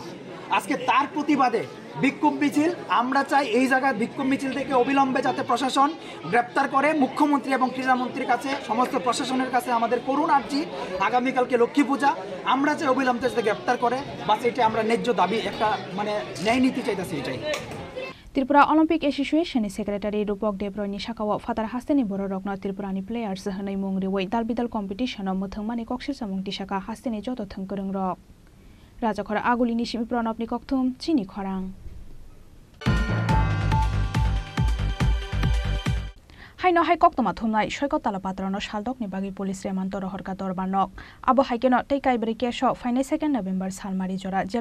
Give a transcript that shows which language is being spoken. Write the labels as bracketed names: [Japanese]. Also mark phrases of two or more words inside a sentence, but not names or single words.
[Bangla] আজকে তার প্রতিবাদে বিক্ষোভ মিছিল, আমরা চাই এই জায়গায় বিক্ষোভ মিছিল থেকে অবিলম্বে যাতে প্রশাসন গ্রেপ্তার করে। মুখ্যমন্ত্রী এবং ক্রীড়ামন্ত্রীর কাছে, সমস্ত প্রশাসনের কাছে আমাদের করুণ আর্জি, আগামীকালকে লক্ষ্মী পূজা, আমরা চাই অবিলম্বে যাতে গ্রেপ্তার করে। বাস এটা আমরা ন্যায্য দাবি, একটা মানে ন্যায় নীতি চাইতেছি এটাই। [Kok Borok] त्रिपुरा ओलम्पिक एसोसिएशननि सेक्रेटारि रूपक देब्रयनि साकाव फातार हास्तेनि बर रकनो त्रिपुरानि प्लेयार्स हनै मुं रिवै दालबिदाल कम्पिटिशनाव मोथोंमानि कक्सिल सामुं तिसाका हास्तेनि जत थोंगोरों रक राजाखर आगुलिनि सिमि प्रणबनि कक्थुम चिनी खरां हाइनो हाइ कक्तमा थुमनाय सयकत तालापात्रनो सालदकनि बागै पुलिस रेमान्त रहरका दरबारनक आबो हाइकेनो टेकाइब्रे केसो फाइनाय 2 नभेम्बर सालमारि जरा जेल